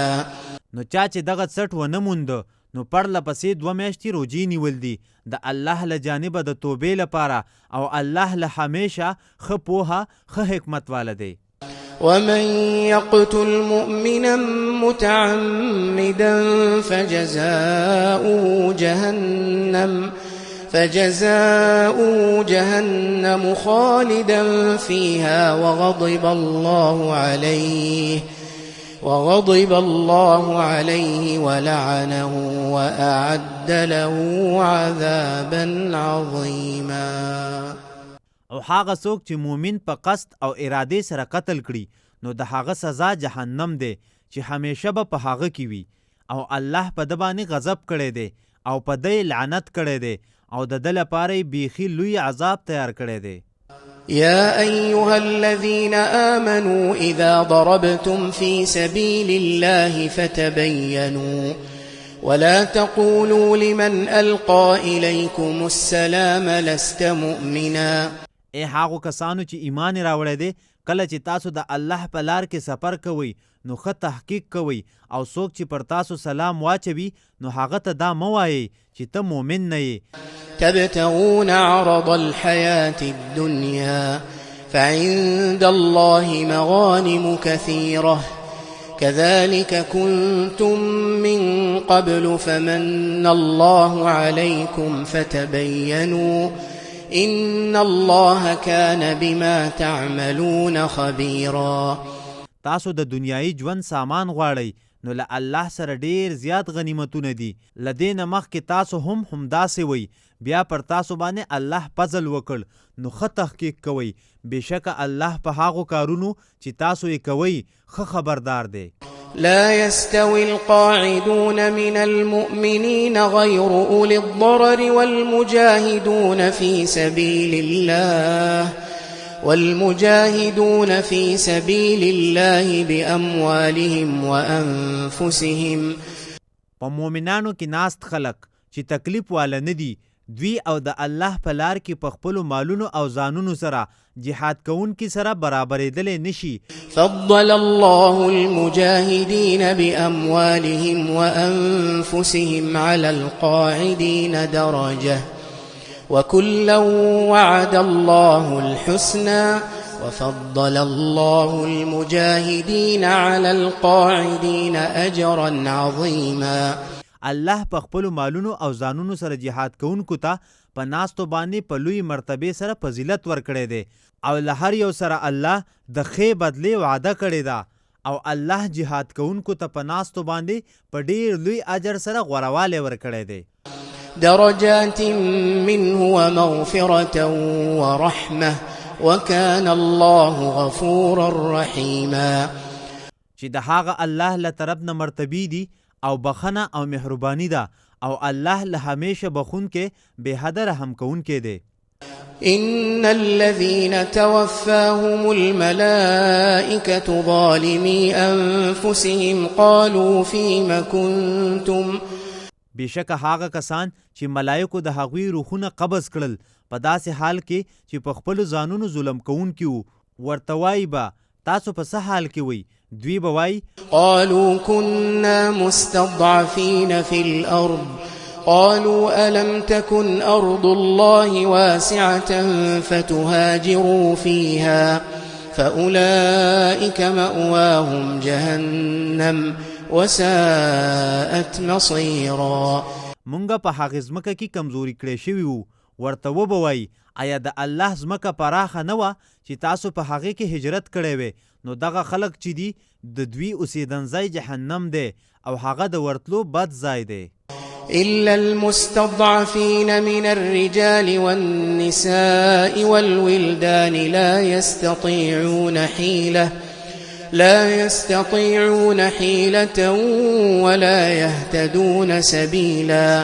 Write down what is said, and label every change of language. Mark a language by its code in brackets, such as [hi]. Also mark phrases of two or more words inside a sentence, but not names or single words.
[ps] نو چا چې دغه سټ ونه موند نو پرله پسې 2 میاشتې روجې نیول دي د الله له جانبه د توبې لپاره او الله له همیشه ښه پوهه ښه حکمت والا دی. [ar] ومن يقتل مؤمنا متعمدا فجزاؤه جهنم خالدا فيها وغضب الله عليه ولعنه وأعد له عذابا عظيما. [ps] او هغه څوک چې مومن په قصد او ارادې سره قتل کړي نو د هغه سزا جهنم دی چې همیشه به په هغه کې وي او الله په د باندې غضب کړی دی او په دی لعنت کړی دی او د ده لپاره یې بیخي لوی عذاب تیار کړی دی. [ar] يا أيها الذين آمنوا إذا ضربتم في سبيل الله فتبينوا ولا تقولوا لمن ألقى إليكم السلام لست مؤمنا. [ps] ای هغو کسانو چې ایمان راوړی دی کله چې تاسو د الله په لار کې سفر کوئ نو ښه تحقیق کوئ او څوک چې پر تاسو سلام واچوي نو هغه ته دا مه وایئ چې ته مؤمن نه یې. [ar] تبتغون عرض الحياة الدنيا فعند الله مغانم كثيرة كذلك كنتم من قبل فمن الله عليكم فتبينوا إن الله كان بما تعملون خبيرا. [ps] تاسو د دنیایي ژوند سامان غواړئ نو له الله سره ډیر زیات غنیمتونه دي. له دې نه مخکې تاسو هم همداسې وئ بیا پر تاسو باندې الله فضل وکړ نو ښه تحقیق کوئ بېشکه الله په هغو کارونو چې تاسو یې کوئ ښه خبردار دی. [ar] لا يستوي القاعدون من المؤمنين غير أولي الضرر والمجاهدون في سبيل الله بأموالهم وأنفسهم. [ps] په مؤمنانو کې ناست خلق چې تکلیف والا نه دي دوی او د الله په لار کې په خپلو مالونو او ځانونو سره جهاد کوونکي سره برابرېدلی نشي. [ar] فضل الله المجاهدين بأموالهم وأنفسهم على القاعدين درجة وكلا وعد الله الحسنى وفضل الله المجاهدين على القاعدين أجرا عظيما. [ps] الله په خپلو مالونو او ځانونو سره جهاد کوونکو ته په ناستو باندې په لوی مرتبې سره فضیلت ورکړی دی او له هر یو سره الله د ښې بدلې وعده کړې ده او الله جهاد کوونکو ته په ناستو باندې په ډیر لوی اجر سره غوروالی ورکړی دی. [ar] درجات منه ومغفرة ورحمة وكان الله غفورا رحيما. [ps] چې د هغه الله له طرف نه مرتبې دي او بخنه او مهرباني ده او الله له همیشه بخونکې بې حده رحم کوونکی دی. [ar] إن الذين توفاهم الملائكة ظالمي أنفسهم قالوا فيم كنتم. [ps] بېشکه هغه کسان چې ملایکو د هغوی روحونه قبض کړل په داسې حال کې چې په خپلو ځانونو ظلم کوونکي وو، ورته وایي به تاسو په څه حال کې وئ؟ دوی به وایي [ar] قالوا كنا مستضعفين في الأرض قالوا ألم تكن أرض الله واسعة فتهاجروا فيها فأولئك مأواهم جهنم وساءت مصيرا. [ps] مونږه په هغې ځمکه کې کمزوري کړی شوي وو، ورته وبه وایي آیا د الله ځمکه پراخه نه وه چې تاسو په هغې کې هجرت کړی وی؟ نو دغه خلک چې دي د دوی اوسېدنځی جهنم دی او هغه د ورتلو بد ځای دی. [ar] إلا المستضعفين من الرجال والنساء والولدان لا يستطيعون حيلة ولا يهتدون سبيلا.